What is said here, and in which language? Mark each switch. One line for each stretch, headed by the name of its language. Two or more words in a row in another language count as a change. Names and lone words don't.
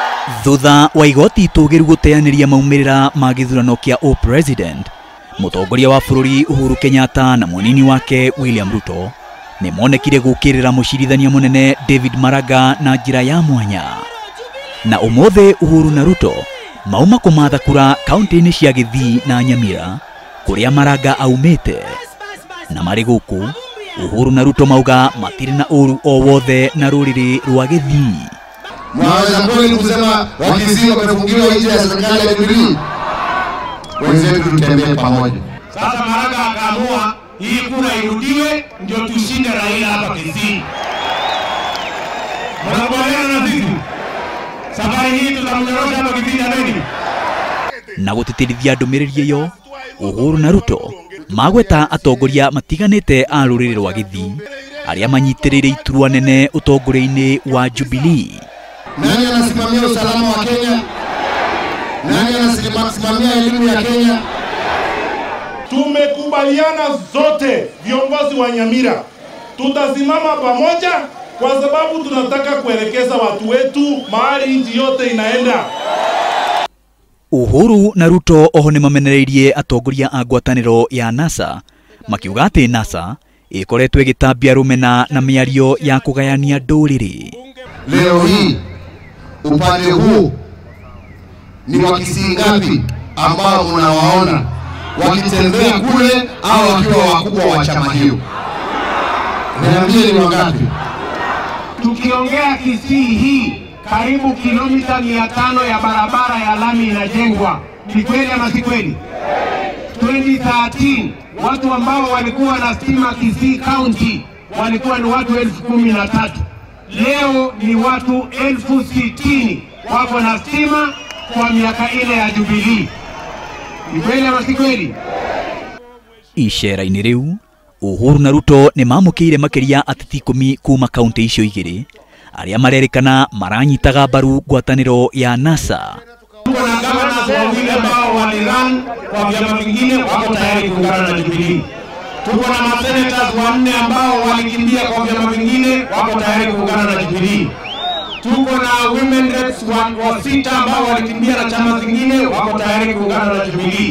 Kikuyu: Thutha wa igoti tugiru guteaniria maumirira ma githurano kia upresident, mutongoria wa bururi Uhuru Kenyatta na munini wake William Ruto ni monekire gukirira mucirithania munene David Maraga na njira ya mwanya. Na umothe Uhuru na Ruto mauma kumatha kura kauntiini cia Githii na Nyamira kuria Maraga aumite. Na mari guku Uhuru na Ruto mauga matiri na uru o wothe na ruriri rwa Githii.
Swahili: Mwaweza kweli kusema Kisii wamefungiwa nje ya serikali ya Jubilee? Wenzetu tutembee pamoja. Sasa Maraga akaamua hii kura irudiwe ndio tushinde Raila hapa Kisii. Mnakubaliana na sisi? Safari hii tutamnyorosha hapa Kisii na nini?
Kikuyu: Na gutitirithia ndumiriri iyo, Uhuru na Ruto magweta atongoria matiganite a ruriri rwa Githii aria manyitirire iturwa nene utongoria-ini wa Jubilee.
Swahili: Nani anasimamia usalama wa Kenya? Nani anasimamia elimu ya Kenya? Tumekubaliana zote viongozi wa Nyamira tutasimama pamoja kwa sababu tunataka kuelekeza watu wetu mahali nchi yote inaenda.
Kikuyu: Uhuru na Ruto oho nimamenereirie atongoria a ngwataniro ya NASA makiuga ati NASA ikoretwo igitambia rumena na miario ya kugayania nduriri.
Swahili: Leo hii upande huu ni wa Kisii ngapi ambao unawaona wakitembea kule au wakiwa wakubwa wa chama hiyo? Niambie ni wangapi? Tukiongea Kisii hii karibu kilomita 500 ya barabara ya lami inajengwa. Ni kweli ama si kweli? 2013 watu ambao walikuwa na stima Kisii County walikuwa ni watu 13,000. Leo ni watu 60,000 wako na stima kwa miaka ile ya Jubilee. Ni kweli ama si kweli?
Kikuyu: Icera-ini riu Uhuru na Ruto ni mamukire makiria ateti 10 kuma kaunti icio igiri aria marerikana maranyitaga mbaru ngwataniro ya NASA.
Swahili: Tuko na governors wawili ambao walirun kwa vyama vingine wako tayari kuungana na Jubilee. Tuko na masenators 4 ambao walikimbia kwa vyama vingine wako tayari kuungana na Jubilee. Tuko na
English: women reps
Swahili: wa 6 ambao walikimbia na chama zingine wako tayari kuungana na Jubilee.